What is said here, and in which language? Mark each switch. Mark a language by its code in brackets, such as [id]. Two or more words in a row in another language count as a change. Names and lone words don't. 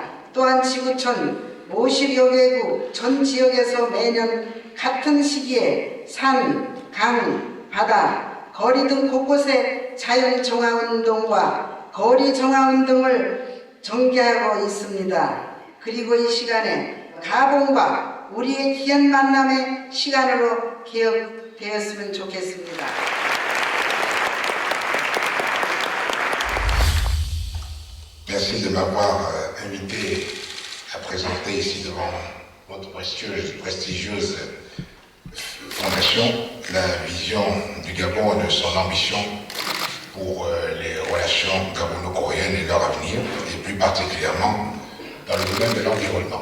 [ko] 또한 지구촌 50여 개국 전 지역에서 매년 같은 시기에 산, 강, 바다, 거리 등 곳곳에 자연정화운동과 거리정화운동을 전개하고 있습니다. 그리고 이 시간에 가봉과 우리의 귀한 만남의 시간으로 기억되었으면 좋겠습니다. [fr] Merci de m'avoir invité à présenter ici devant votre prestigieuse fondation la vision du Gabon et de son ambition pour les relations gabono-coréennes et leur avenir, et plus particulièrement dans le domaine de l'environnement.